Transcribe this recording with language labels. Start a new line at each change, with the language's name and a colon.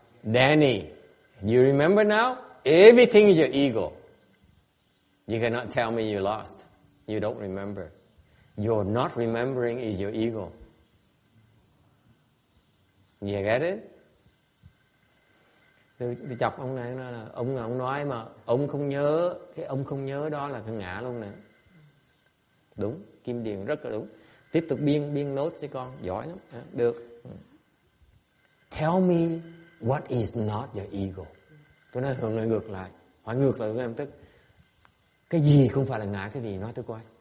English: Danny, you remember now? Everything is your ego. You cannot tell me you lost. You don't remember. Your not remembering is your ego. You get it?
Vietnamese: Tôi chọc ông này là ông nói mà ông không nhớ, cái ông không nhớ đó là cái ngã luôn nè. Đúng, Kim Điền rất là đúng. Tiếp tục biên nốt cho con, giỏi lắm. Được.
English: Tell me what is not your ego.
Vietnamese: Tôi nói ngược lại, hỏi ngược lại với em tức. Cái gì không phải là ngã, cái gì nói tôi coi.